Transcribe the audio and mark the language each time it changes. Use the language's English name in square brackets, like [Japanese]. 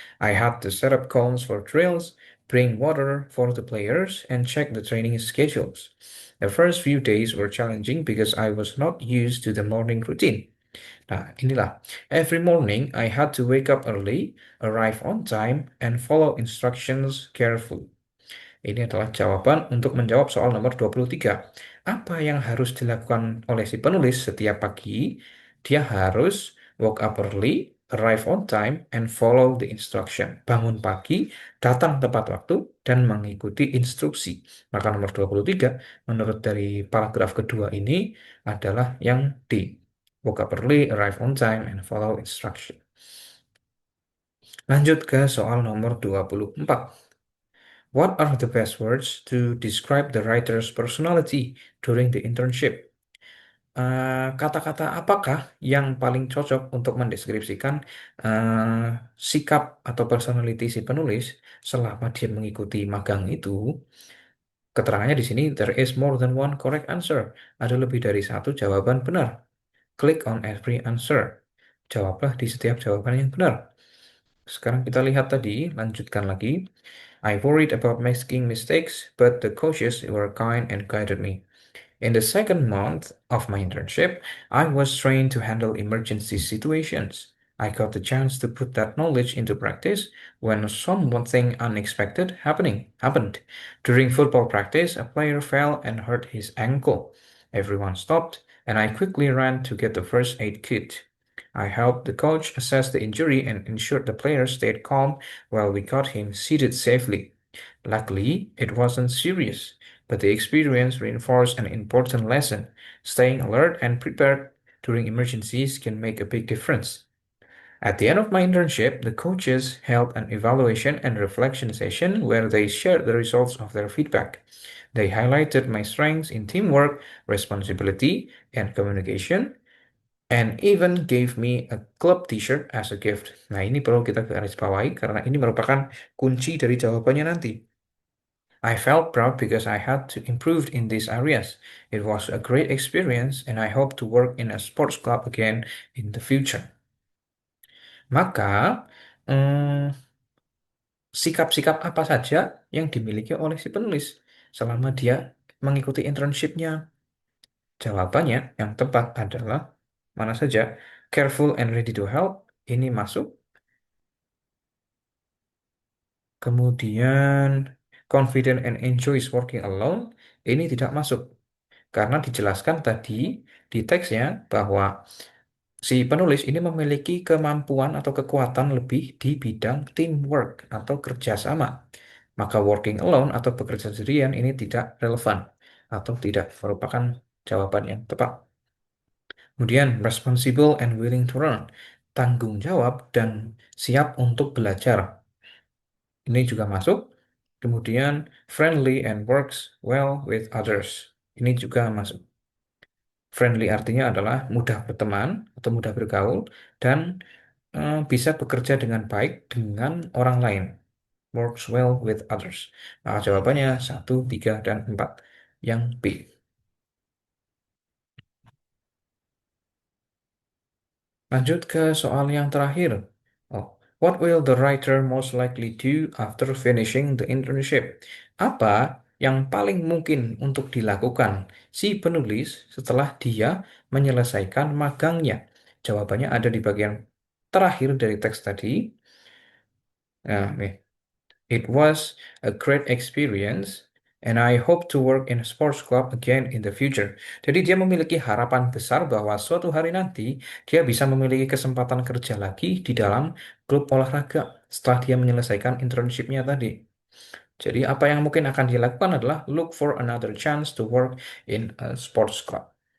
[English] I had to set up cones for drills, bring water for the players, and check the training schedules. The first few days were challenging because I was not used to the morning routine. [Indonesian] Nah, inilah. [English] Every morning, I had to wake up early, arrive on time, and follow instructions carefully. [Indonesian] Ini adalah jawaban untuk menjawab soal nomor 23. Apa yang harus dilakukan oleh si penulis setiap pagi? Dia harus [English] woke up early, arrive on time, and follow the instruction. [Indonesian] Bangun pagi, datang tepat waktu, dan mengikuti instruksi. Maka nomor 23, menurut dari paragraf kedua ini, adalah yang D. [English] Woke up early, arrive on time, and follow instruction. [Indonesian] Lanjut ke soal nomor 24. [English] What are the best words to describe the writer's personality during the internship? [Indonesian] Kata-kata apakah yang paling cocok untuk mendeskripsikan sikap atau personality si penulis selama dia mengikuti magang itu? Keterangannya di sini, [English] there is more than one correct answer. [Indonesian] Ada lebih dari satu jawaban benar. [English] Click on every answer. [Indonesian] Jawablah di setiap jawaban yang benar. Sekarang kita lihat tadi, lanjutkan lagi. [English] I worried about making mistakes, but the coaches were kind and guided me. In the second month of my internship, I was trained to handle emergency situations. I got the chance to put that knowledge into practice when something unexpected happened. During football practice, a player fell and hurt his ankle. Everyone stopped, and I quickly ran to get the first aid kit. I helped the coach assess the injury and ensured the player stayed calm while we got him seated safely. Luckily, it wasn't serious, but the experience reinforced an important lesson. Staying alert and prepared during emergencies can make a big difference. At the end of my internship, the coaches held an evaluation and reflection session where they shared the results of their feedback. They highlighted my strengths in teamwork, responsibility, and communication, and even gave me a club t-shirt as a gift. [Indonesian] Nah, ini perlu kita garis bawahi karena ini merupakan kunci dari jawabannya nanti. [English] I felt proud because I had to improve in these areas. It was a great experience and I hope to work in a sports club again in the future. [Indonesian] Maka, hmm, sikap-sikap apa saja yang dimiliki oleh si penulis selama dia mengikuti internshipnya? Jawabannya yang tepat adalah mana saja? [English] Careful and ready to help, [Indonesian] ini masuk. Kemudian, [English] confident and enjoys working alone, [Indonesian] ini tidak masuk. Karena dijelaskan tadi di teksnya bahwa si penulis ini memiliki kemampuan atau kekuatan lebih di bidang teamwork atau kerjasama. Maka working alone atau bekerja sendirian ini tidak relevan atau tidak merupakan jawaban yang tepat. Kemudian [English] responsible and willing to learn, [Indonesian] tanggung jawab dan siap untuk belajar. Ini juga masuk. Kemudian [English] friendly and works well with others. [Indonesian] Ini juga masuk. Friendly artinya adalah mudah berteman atau mudah bergaul dan Bisa bekerja dengan baik dengan orang lain. [English] Works well with others. [Indonesian] Maka jawabannya satu, 3, dan 4. Yang B. Lanjut ke soal yang terakhir. [English] Oh, what will the writer most likely do after finishing the internship? [Indonesian] Apa yang paling mungkin untuk dilakukan si penulis setelah dia menyelesaikan magangnya? Jawabannya ada di bagian terakhir dari teks tadi. Nah, nih. [English] It was a great experience, and I hope to work in a sports club again in the future. [Indonesian] Jadi dia memiliki harapan besar bahwa suatu hari nanti dia bisa memiliki kesempatan kerja lagi di dalam klub olahraga setelah dia menyelesaikan internshipnya tadi. Jadi apa yang mungkin akan dilakukan adalah [English] look for another chance to work in a sports club.